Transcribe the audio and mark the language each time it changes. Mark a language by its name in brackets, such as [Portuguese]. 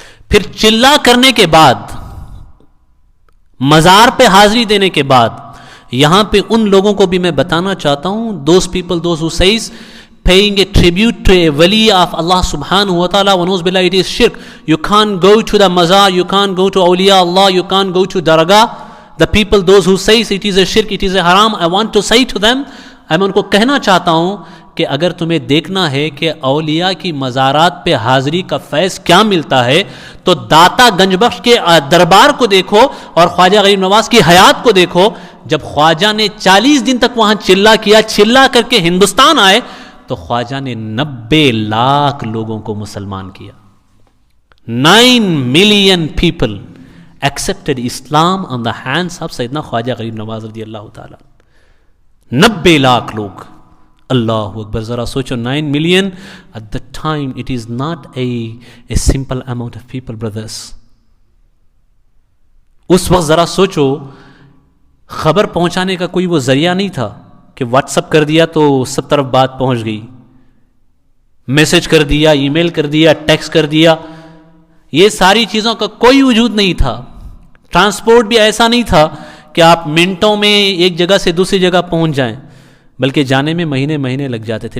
[Urdu] پھر چلہ کرنے کے بعد، مزار پہ حاضری دینے کے بعد، یہاں پہ ان لوگوں کو بھی میں بتانا چاہتا ہوں، [English] those people, those who says paying a tribute to a wali of Allah subhanahu wa ta'ala, wa billah, it is shirk. You can't go to the mazar, you can't go to awliya Allah, you can't go to dargah. The people, those who says it is a shirk, it is a haram, I want to say to them, [Urdu] میں ان کو کہنا چاہتا ہوں کہ اگر تمہیں دیکھنا ہے کہ اولیاء کی مزارات پہ حاضری کا فیض کیا ملتا ہے تو داتا گنج بخش کے دربار کو دیکھو اور خواجہ غریب نواز کی حیات کو دیکھو. جب خواجہ نے 40 دن تک وہاں چلہ کیا، چلہ کر کے ہندوستان آئے تو خواجہ نے 90 لاکھ لوگوں کو مسلمان کیا. [English] 9 million people accepted Islam on the hands of Sayyidina Khwaja Gharib Nawaz رضی اللہ تعالیٰ. [Urdu] 90 لاکھ لوگ. اللہ اکبر. [English] ذرا سوچو 9 million at the time, it is not a simple amount of people, brothers. [Urdu] اس وقت ذرا سوچو خبر پہنچانے کا کوئی وہ ذریعہ نہیں تھا کہ واٹس اپ کر دیا تو سب طرف بات پہنچ گئی، میسج کر دیا، ای میل کر دیا، ٹیکسٹ کر دیا. یہ ساری چیزوں کا کوئی وجود نہیں تھا. ٹرانسپورٹ بھی ایسا نہیں تھا کہ آپ منٹوں میں ایک جگہ سے دوسری جگہ پہنچ جائیں، بلکہ جانے میں مہینے لگ جاتے تھے.